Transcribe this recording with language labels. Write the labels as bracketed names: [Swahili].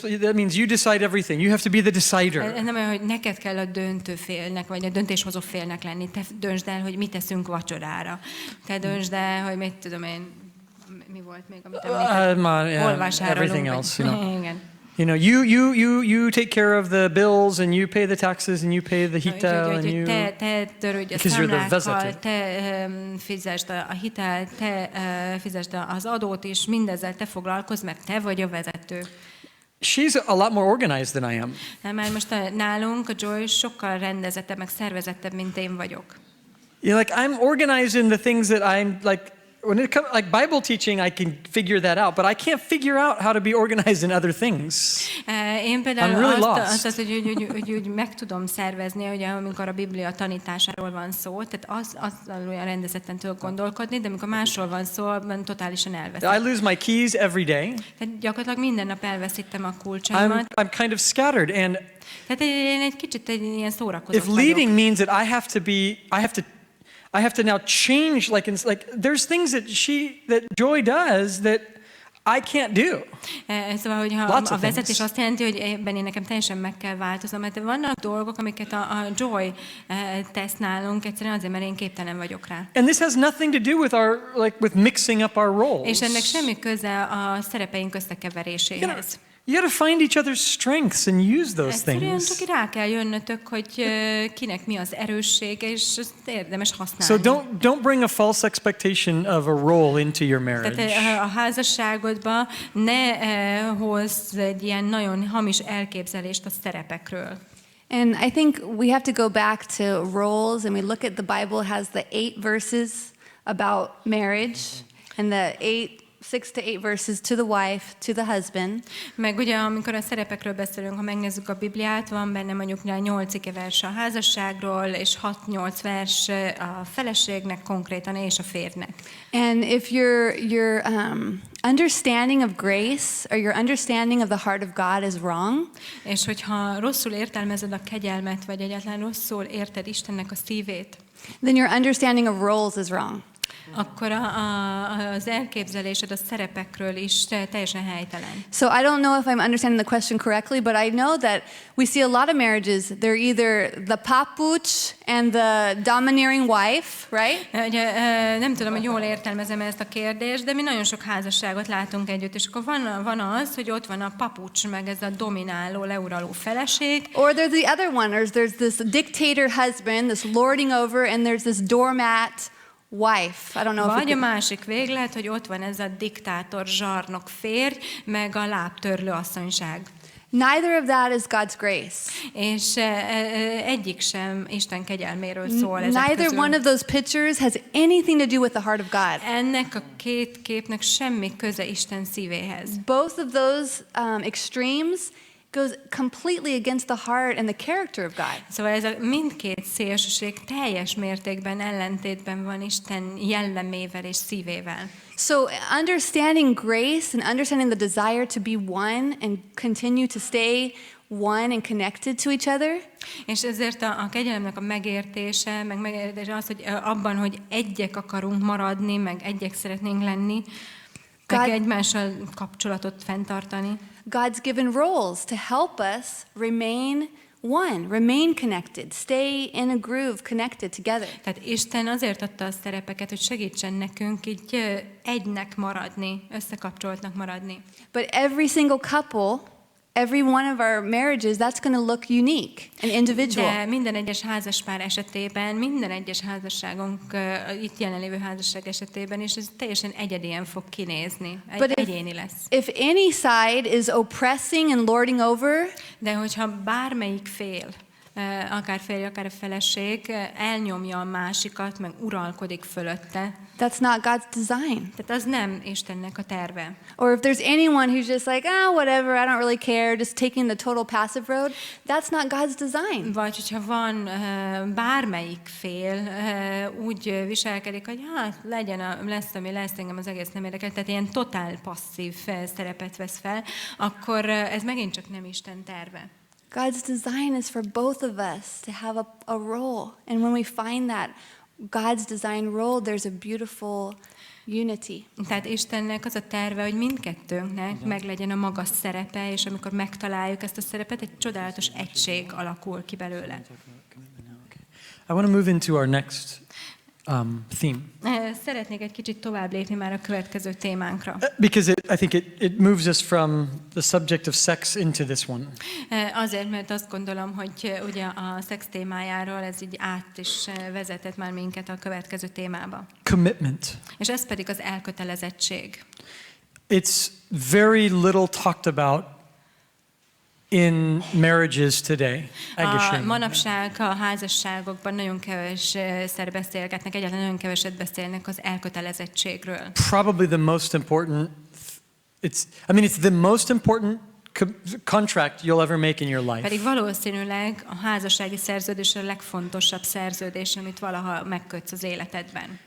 [English] That means you decide everything. You have to be the decider. [Hungarian] Nem olyan, hogy neked kell a döntő félnek, vagy a döntéshozó félnek lenni. Te döntsd el, hogy mit teszünk vacsorára. Te döntsd el, hogy mit tudom én. Mi volt még, amit említettem? [English] Everything else, [Hungarian] Igen. [English] You take care of the bills, and you pay the taxes, and you pay the hitel, and you. [Hungarian] Te törődj a számlákkal, te fizesd a hitelt, te fizesd az adót is, mindezzel te foglalkozz, mert te vagy a vezető. [English] She's a lot more organized than I am. [Hungarian] Mert most nálunk a Joy sokkal rendezettebb, meg szervezettebb, mint én vagyok. [English] I'm organized in the things that I'm like. When it comes like Bible teaching, I can figure that out, but I can't figure out how to be organized in other things. [Hungarian] Én például [English] I'm really lost. [Hungarian] hogy meg tudom szervezni, ugye, amikor a Biblia tanításáról van szó, tehát az olyan rendezetten tudok gondolkodni, de amikor másról van szó, abban totálisan elveszek. [English] I lose my keys every day. [Hungarian] Tehát gyakorlatilag minden nap elveszítem a kulcsaimat. [English] I'm kind of scattered, and [Hungarian] tehát én egy kicsit ilyen szórakozott vagyok. [English] If leading means that I have to now change, like there's things that Joy does that I can't do. [Hungarian] Szóval, hogyha a vezetés azt jelenti, hogy ebben én nekem teljesen meg kell változnom, mert vannak dolgok, amiket a Joy tesz nálunk, egyszerűen azért, mert én képtelen vagyok rá. [English] And this has nothing to do with with mixing up our roles. [Hungarian] És ennek semmi köze a szerepeink összekeveréséhez. [English] You got to find each other's strengths and use those [Hungarian] egyszerűen [English] things. [Hungarian] csak rá kell jönnötök, hogy kinek mi az erőssége, és ezt érdemes használni. [English] So don't bring a false expectation of a role into your marriage. [Hungarian] Tehát a házasságodba ne hozz egy ilyen nagyon hamis elképzelést a szerepekről. [English] And I think we have to go back to roles, and we look at the Bible has the 8 verses about marriage, and the 6 to 8 verses to the wife, to the husband. [Hungarian] Meg ugye, amikor a szerepekről beszélünk, ha megnézzük a Bibliát, van benne mondjuk 8 vers a házasságról, és 6-8 vers a feleségnek konkrétan, és a férnek. [English] And if your understanding of grace, or your understanding of the heart of God is wrong, [Hungarian] és hogyha rosszul értelmezed a kegyelmet, vagy egyáltalán rosszul érted Istennek a szívét, [English] then your understanding of roles is wrong. [Hungarian] Akkor az elképzelésed a szerepekről is teljesen helytelen. [English] So I don't know if I'm understanding the question correctly, but I know that we see a lot of marriages, they're either the papuch and the domineering wife, right? [Hungarian] Ugye, nem tudom, hogy jól értelmezem ezt a kérdést, de mi nagyon sok házasságot látunk együtt, és akkor van az, hogy ott van a papucs, meg ez a domináló, leuraló feleség. [English] Or there's the other one, or there's this dictator husband, this lording over, and there's this doormat wife. I don't know if [Hungarian] Vagy [English] you [Hungarian] a másik véglet, hogy ott van ez a diktátor, zsarnok férj, meg a lábtörlő asszonyság. [English] Neither of that is God's grace. [Hungarian] És egyik sem Isten kegyelméről szól ezek [English] Neither [Hungarian] közül. [English] one of those pictures has anything to do with the heart of God. [Hungarian] Ennek a két képnek semmi köze Isten szívéhez. [English] Both of those extremes goes completely against the heart and the character of God. [Hungarian] Szóval ez a mindkét szélsőség teljes mértékben ellentétben van Isten jellemével és szívével. [English] So understanding grace and understanding the desire to be one and continue to stay one and connected to each other. [Hungarian] És ezért a kegyelemnek a megértése, meg megértése az, hogy abban, hogy egyek akarunk maradni, meg egyek szeretnénk lenni, meg egymással kapcsolatot fenntartani. [English] God's given roles to help us remain one, remain connected, stay in a groove, connected together. [Hungarian] Tehát Isten azért adta a szerepeket, hogy segítsen nekünk így egynek maradni, összekapcsoltnak maradni. [English] But every single couple, every one of our marriages, that's going to look unique and individual. [Hungarian] De minden egyes házaspár esetében, minden egyes házasságunk, itt jelenlévő házasság esetében, és ez teljesen egyedien fog kinézni. Egyéni lesz. [English] If any side is oppressing and lording over, [Hungarian] De hogyha bármelyik fél, akár férj, akár a feleség, elnyomja a másikat, meg uralkodik fölötte, [English] that's not God's design. [Hungarian] tehát az nem Istennek a terve. [English] Or if there's anyone who's just like, whatever, I don't really care, just taking the total passive road, that's not God's design. [Hungarian] Vagy hogyha van bármelyik fél úgy viselkedik, hogy legyen, lesz, ami lesz, engem az egész nem érdekel, tehát ilyen totál passzív szerepet vesz fel, akkor ez megint csak nem Isten terve. [English] God's design is for both of us to have a role. And when we find that God's design role, there's a beautiful unity. [Hungarian] Tehát Istennek az a terve, hogy mindkettőnknek meglegyen a maga szerepe, és amikor megtaláljuk ezt a szerepet, egy csodálatos egység alakul ki belőle. [English] I want to move into our next theme. [Hungarian] Szeretnék egy kicsit tovább lépni már a következő témánkra. [English] Because I think it moves us from the subject of sex into this one. [Hungarian] Azért, mert azt gondolom, hogy ugye a szex témájáról ez így át is vezetett már minket a következő témába. [English] Commitment. [Hungarian] És ez pedig az elkötelezettség. [English] It's very little talked about in marriages today. [Hungarian] Manapság a házasságokban nagyon kevesszer beszélgetnek, egyáltalán nagyon keveset beszélnek az elkötelezettségről. [English] Probably the most important. It's the most important contract you'll ever make in your life. [Hungarian] Pedig valószínűleg a házassági szerződés a legfontosabb szerződés, amit valaha megkötsz az életedben.